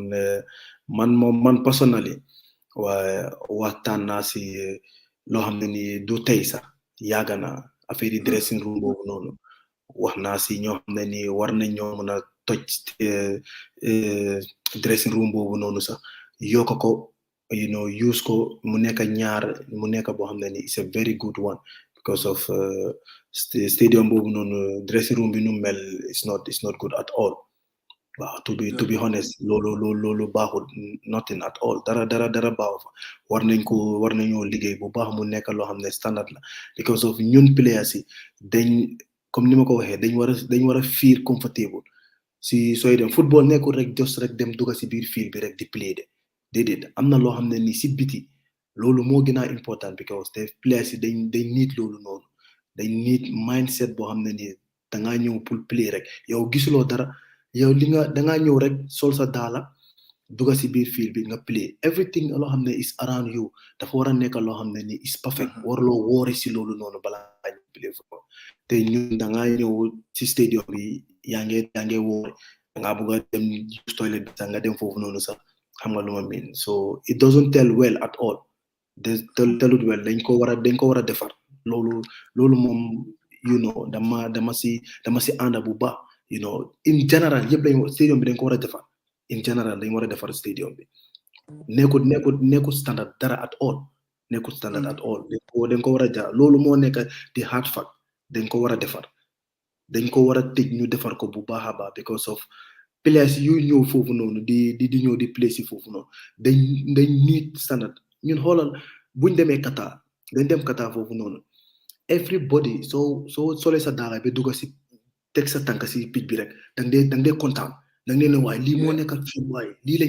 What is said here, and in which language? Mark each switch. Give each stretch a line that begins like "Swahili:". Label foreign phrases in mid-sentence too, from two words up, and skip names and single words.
Wolof: man personally waxtaan naa si loo xam ne ni du tey sax yàgg na affaire yi
English: dressing room
Wolof: boobu noonu wax naa si ñoo xam ne ni war nañ ñoo mën a toj
English: dressing room
Wolof: boobu noonu sax yokk ko use ko mu nekk boo xam ne ni
English: it's a very good one because of stadium
Wolof: boobu noonu
English: dressing room
Wolof: bi nu mel
English: it's not good at all
Wolof: waaw
English: to be honest
Wolof: loolu baaxul
English: nothing at all
Wolof: dara baaxu fa war nañoo liggéey bu baax mu nekk loo xam ne standard la
English: because of
Wolof: ñun players yi dañ comme ni ma ko waxee dañ war a
English: feel comfortable
Wolof: si sooy dem football nekkul rek just rek dem dugga si biir field bi rek di play de déedéet am na loo xam ne ni si biti loolu moo gën a
English: important because
Wolof: te players yi dañ need loolu noonu dañ
English: need mindset
Wolof: boo xam ne ni dangaa ñëw pour play rek yow gisuloo dara yow dangaa ñëw rek sol sa daala dugga si biir field bi nga play everything loo xam ne
English: is around you
Wolof: dafa war a nekk loo xam ne ni
English: is perfect
Wolof: warloo woori si loolu noonu balaa ñu
English: play football
Wolof: te ñun dangaa ñëw si stadium bi yaa nge woori dangaa bëgg a dem
English: use toilet
Wolof: bi sax nga dem foofu noonu sax xam nga lu ma mean
English: so it doesn't tell well at all
Wolof: telut well dañ ko war a defar loolu moom dama si ànda bu baax
English: in general
Wolof: yëpp stadium bi dañ ko war a defar
English: in general
Wolof: dañ war a defar stadium bi nekkul standard dara
English: at all
Wolof: nekkul standard
English: at all
Wolof: dañ ko war a jaar loolu moo nekk di
English: hard fact
Wolof: dañ ko war a defar dañ ko war a tëj ñu defar ko bu baax a baax
English: because of players
Wolof: yu ñëw foofu noonu di ñëw di play si foofu noonu dañ
English: need standard
Wolof: ñun xoolal buñ demee Qatar dañ dem Qatar foofu noonu everybody soo solee sa daala bi dugg si teg sa tànk si picc bi rek dang dee kontaan dang dee ne waaye lii moo nekk ak suñ waaye lii lañ